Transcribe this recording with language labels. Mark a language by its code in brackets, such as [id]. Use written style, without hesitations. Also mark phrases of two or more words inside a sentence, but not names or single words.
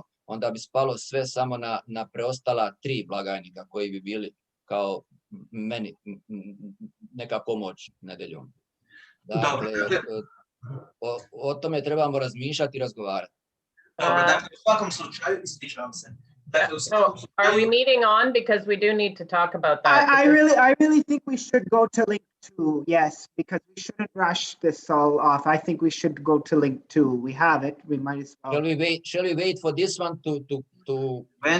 [hr] Onda bi spalo sve samo na preostala 3 blagajnika koji bi bili kao meni neka pomoć nedeljom. Dakle, o tome trebamo razmišljati i razgovarati. Dobro, dakle, u svakom slučaju, ispričavam se. [en] So, are we meeting on because we do need to talk about that? I really think we should go to link 2, yes, because we shouldn't rush this all off. I think we should go to link 2. We have it. We might as well. Shall we wait for this one to When?